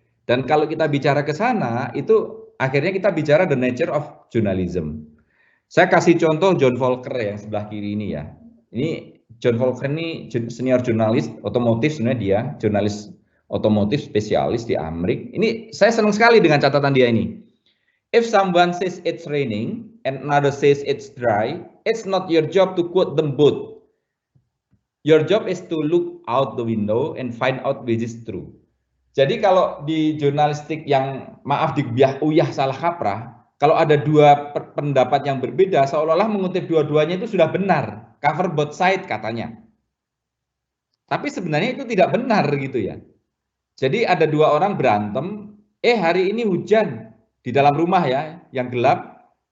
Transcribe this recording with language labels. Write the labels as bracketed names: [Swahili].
[Indonesian] Dan kalau kita bicara ke sana, itu akhirnya kita bicara [English] the nature of journalism. [Indonesian] Saya kasih contoh John Volker yang sebelah kiri ini ya. Ini John Volker ini senior jurnalis otomotif, sebenarnya dia jurnalis otomotif spesialis di Amerika. Ini saya senang sekali dengan catatan dia ini. [English] If someone says it's raining and another says it's dry, it's not your job to quote them both. Your job is to look out the window and find out which is true. [Indonesian] Jadi kalau di jurnalistik yang maaf diuyah salah kaprah, kalau ada dua pendapat yang berbeda, seolah-olah mengutip dua-duanya itu sudah benar, cover both side katanya. Tapi sebenarnya itu tidak benar gitu ya. Jadi ada dua orang berantem, hari ini hujan di dalam rumah ya, yang gelap.